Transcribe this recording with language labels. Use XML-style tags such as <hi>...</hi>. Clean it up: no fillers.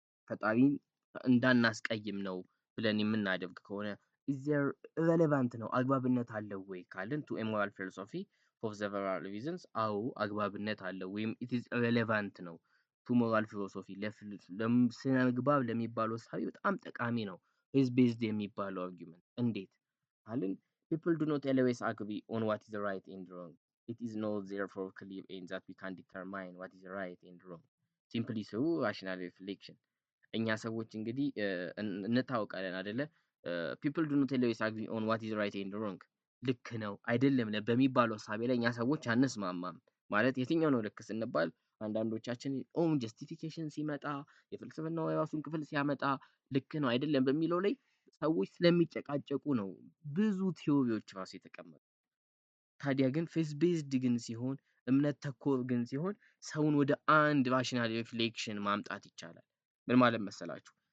<am>ፈጣሪን እንዳናስቀይም ነው ብለን የምናደርግ ከሆነ</am> <en>is there relevant</en> <am>ነው አግባብነት አለው ወይ ካልን</am> <en>to a moral philosophy for several reasons</en> <am>አዎ አግባብነት አለው ወይም</am> <en>it is relevant</en> <am>ነው</am> <en>to moral philosophy</en> <am>ለስነ ምግባር ለሚባለው እሳቤ በጣም ጠቃሚ ነው። ፌዝ ቤዝድ የሚባለው አርጊውመንት እንዴት ካልን</am> <en>people do not always agree on what is right and wrong. It is not therefore clear in that we can determine what is right and wrong simply through rational reflection.</en> <am>እኛ ሰዎች እንግዲህ እንታወቃለን አይደለ?</am> <en>people do not always agree on what is right and wrong</en> <am>ልክ ነው አይደለም በሚባለው እሳቤ ላይ እኛ ሰዎች አንስማማም። ማለት የትኛው ነው ልክ ስንባል አንዳንዶቻችን ኦን ጀስቲፊኬሽን ሲመጣ የፍልስፍናው የራሱን ክፍል ሲያመጣ ልክ ነው አይደለም በሚለው ላይ ሰዎች ስለሚጨቃጨቁ ነው ብዙ ቲዮሪዎች ራሱ የተቀመጡ። ታዲያ ግን ፌዝ ቤዝድ ግን ሲሆን እምነት ተኮር ግን ሲሆን ሰውን ወደ አንድ ራሽናል ሪፍሌክሽን ማምጣት ይቻላል። ምን ማለት መሰላችሁ?</am>